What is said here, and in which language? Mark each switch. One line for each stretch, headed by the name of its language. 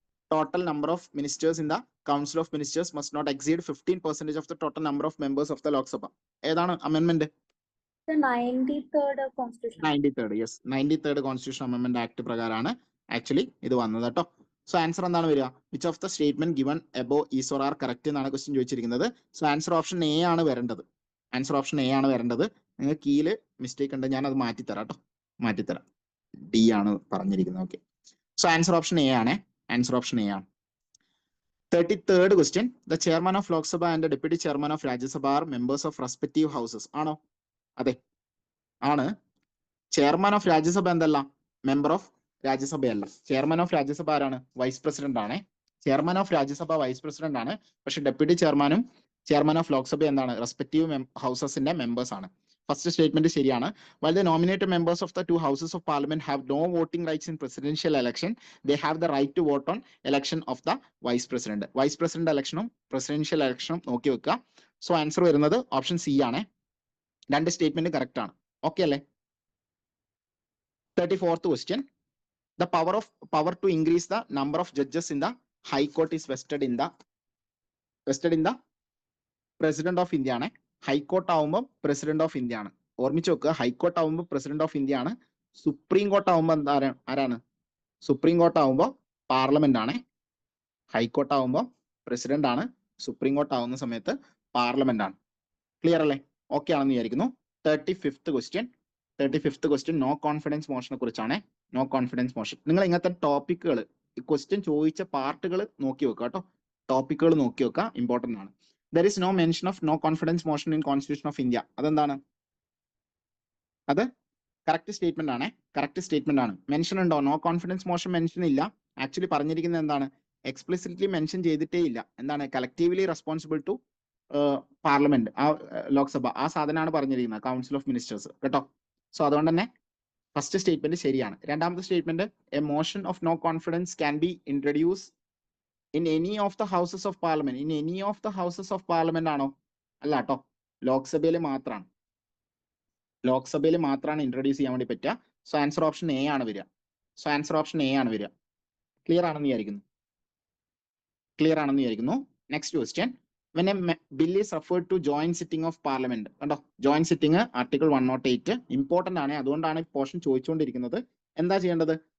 English: Total number of ministers in the council of ministers must not exceed 15% of the total number of members of the Lok Sabha.
Malayalam: ഏതാണ് amendment?
English: 93rd Constitution.
Malayalam: 93rd, yes, 93rd Constitution Amendment Act പ്രകാരമാണ് actually ഇത് വന്നത് കേട്ടോ. So answer എന്താണ് വരിക?
English: which of the statement given above is or are correct
Malayalam: എന്നാണ് question ചോദിച്ചിരിക്കുന്നത്. So answer option A ആണ് വരേണ്ടത്. ആൻസർ ഓപ്ഷൻ എ ആണ് വരേണ്ടത്. നിങ്ങൾ കീയില് മിസ്റ്റേക്ക് ഉണ്ട്, ഞാൻ അത് മാറ്റിത്തരാം കേട്ടോ, മാറ്റിത്തരാം. ഡി ആണ് പറഞ്ഞിരിക്കുന്നത്. Okay, so answer option A ആണ്. ആൻസർ ഓപ്ഷൻ എ ആണ്. 33rd question.
English: The chairman of Lok Sabha and deputy chairman of Rajya Sabha are members of respective houses.
Malayalam: ആണോ? അതെ, ആണ്. ചെയർമാൻ ഓഫ് രാജ്യസഭ എന്തല്ല? Member of രാജ്യസഭയല്ല. Chairman of Rajya Sabha ആരാണ്? വൈസ് പ്രസിഡന്റ് ആണ്. Chairman of Rajya Sabha vice president ആണ്. പക്ഷെ ഡെപ്യൂട്ടി ചെയർമാനും ചെയർമാൻ ഓഫ് ലോക്സഭ എന്താണ്? റെസ്പെക്റ്റീവ് ഹൗസസിന്റെ മെമ്പേഴ്സ് ആണ്. ഫസ്റ്റ് സ്റ്റേറ്റ്മെന്റ് ശരിയാണ്.
English: While the nominated members of the two houses of parliament have no voting rights in presidential election, they have the right to vote on election of the vice president.
Malayalam: Vice president electionും presidential electionും നോക്കി വെക്കുക. So answer വരുന്നത് option C ആണ്. രണ്ട് statement correct ആണ്. Okay അല്ലേ? 34th question.
English: The power to increase the number of judges in the high court is vested in the president of India ആണ്.
Malayalam: High court ആവുമ്പോൾ president of India ആണ്. ഓർമ്മിച്ച് വെക്കുക, ഹൈക്കോർട്ട് ആവുമ്പോൾ പ്രസിഡന്റ് ഓഫ് ഇന്ത്യ ആണ്. Supreme court ആവുമ്പോൾ ആരാണ്? Supreme court ആവുമ്പോൾ പാർലമെന്റ് ആണ്. ഹൈക്കോർട്ട് ആവുമ്പോൾ പ്രസിഡന്റ് ആണ്. സുപ്രീം കോർട്ട് ആവുന്ന സമയത്ത് പാർലമെന്റ് ആണ്. ക്ലിയർ അല്ലേ? ഓക്കെ ആണെന്ന് വിചാരിക്കുന്നു. 35th ക്വസ്റ്റ്യൻ നോ കോൺഫിഡൻസ് മോഷനെ കുറിച്ചാണ്. No confidence motion. നിങ്ങൾ ഇങ്ങനത്തെ ടോപ്പിക്കുകൾ, ക്വസ്റ്റ്യൻ ചോദിച്ച പാർട്ടുകൾ നോക്കി വെക്കുക കേട്ടോ. ടോപ്പിക്കുകൾ നോക്കി വെക്കുക, ഇമ്പോർട്ടന്റ് ആണ്.
English: There is no mention of no confidence motion in Constitution of India.
Malayalam: അതെന്താണ്? അത് കറക്റ്റ് സ്റ്റേറ്റ്മെന്റ് ആണ്. കറക്റ്റ് സ്റ്റേറ്റ്മെന്റ് ആണ്. മെൻഷൻ ഉണ്ടോ? നോ കോൺഫിഡൻസ് മോഷൻ മെൻഷൻ ഇല്ല. ആക്ച്വലി പറഞ്ഞിരിക്കുന്നത് എന്താണ്? എക്സ്പ്ലിസിറ്റ്ലി മെൻഷൻ ചെയ്തിട്ടേ ഇല്ല. എന്താണ്? കളക്റ്റീവ്ലി റെസ്പോൺസിബിൾ ടു പാർലമെന്റ്, ആ ലോക്സഭ, ആ സാധനമാണ് പറഞ്ഞിരിക്കുന്നത്, കൗൺസിൽ ഓഫ് മിനിസ്റ്റേഴ്സ് കേട്ടോ. സോ അതുകൊണ്ട് തന്നെ ഫസ്റ്റ് സ്റ്റേറ്റ്മെന്റ് ശരിയാണ്. രണ്ടാമത്തെ statement
English: A motion of no confidence can be introduce in any of the houses of parliament. In any of the houses of parliament ആണോ?
Malayalam: അല്ല കേട്ടോ, ലോക്സഭയിൽ മാത്രമാണ്. ലോക്സഭയിൽ മാത്രമാണ് ഇൻട്രൊഡ്യൂസ് ചെയ്യാൻ വേണ്ടി പറ്റുക. സോ ആൻസർ ഓപ്ഷൻ എ ആണ് വരിക. സോ ആൻസർ ഓപ്ഷൻ എ ആണ് വരിക. ക്ലിയർ ആണെന്ന് വിചാരിക്കുന്നു. ക്ലിയർ ആണെന്ന് വിചാരിക്കുന്നു. Next question.
English: when a bill is referred to joint sitting of parliament.
Malayalam: കണ്ടോ, ജോയിന്റ് സിറ്റിംഗ് ആർട്ടിക്കിൾ 108 ഇമ്പോർട്ടന്റ് ആണ്. അതുകൊണ്ടാണ് ഈ പോർഷൻ ചോദിച്ചുകൊണ്ടിരിക്കുന്നത്. എന്താ ചെയ്യേണ്ടത്?